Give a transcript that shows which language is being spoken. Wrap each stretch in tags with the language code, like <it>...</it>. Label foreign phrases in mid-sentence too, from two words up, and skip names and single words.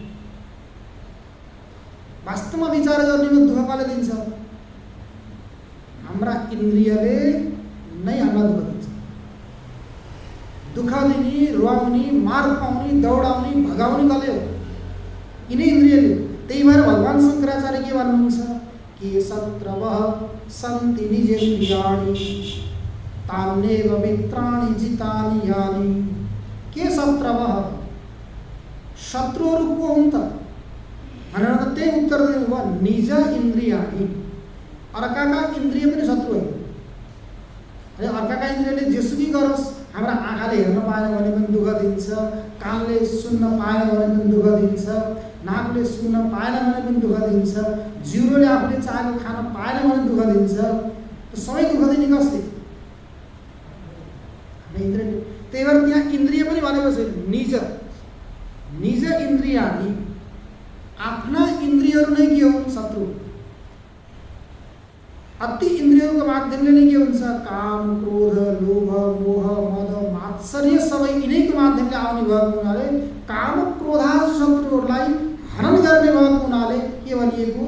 <ne>वास्तवमा विचार गर्नेमा दुःख कसले दिन्छ? हाम्रा इन्द्रियले नै हामीलाई दुःख दिन्छ। दुःख दिने, रुवाउने, मार खुवाउने, दौडाउने, भगाउने कसले हो? यिनै इन्द्रियले। त्यही भएर भगवान शङ्कराचार्य के भन्नुहुन्छ कि</ne> <sa>शत्रवः सन्ति निजेन्द्रियाणि तान्येव मित्राणि जितानि यानि।</sa> <ne>के शत्रवः, शत्रुहरू को हुन् त भनेर त त्यही उत्तर दिनुभयो,</ne> <sa>निज इन्द्रियाणि।</sa> <ne>अर्काका इन्द्रिय पनि शत्रु होइन। अर्काका इन्द्रियले जेसुकै गरोस्, हाम्रा आँखाले हेर्न पाएन भने पनि दुःख दिन्छ, कानले सुन्न पाएन भने पनि दुःख दिन्छ, नाकले सुन्न पाएन भने पनि दुःख दिन्छ, जिउरोले आफूले चाहेको खान पाएन भने दुःख दिन्छ। सबै दुःख दिने कसले? इन्द्रियले। त्यही भएर त्यहाँ इन्द्रिय पनि भनेको छ निज,</ne> <sa>निज इन्द्रियाणि।</sa> <ne>आफ्ना इन्द्रियहरू नै के हुन्? शत्रु। अति इन्द्रियहरूको माध्यमले नै के हुन्छ? काम, क्रोध, लोभ, मोह, मद, मात्सर्य सबै यिनैको माध्यमले आउने भएको हुनाले काम क्रोधादि शत्रुहरूलाई हनन गर्ने भएको हुनाले के भनिएको?</ne>